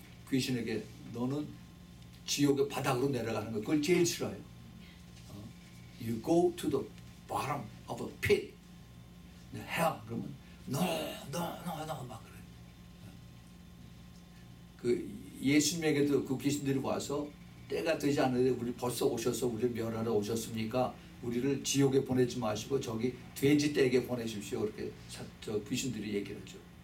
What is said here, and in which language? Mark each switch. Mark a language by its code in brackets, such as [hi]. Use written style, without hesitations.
[ko] 귀신에게 너는 지옥의 바닥으로 내려가는 거 그걸 제일 싫어해요. [en] You go to the bottom of a pit, hell. [ko] 그러면 no 막 그래. 그 예수님에게도 그 귀신들이 와서 때가 되지 않는데 우리 벌써 오셔서 우리를 멸하러 오셨습니까? 우리를 지옥에 보내지 마시고 저기 돼지 떼에게 보내십시오. 그렇게 저 귀신들이 얘기를 하죠.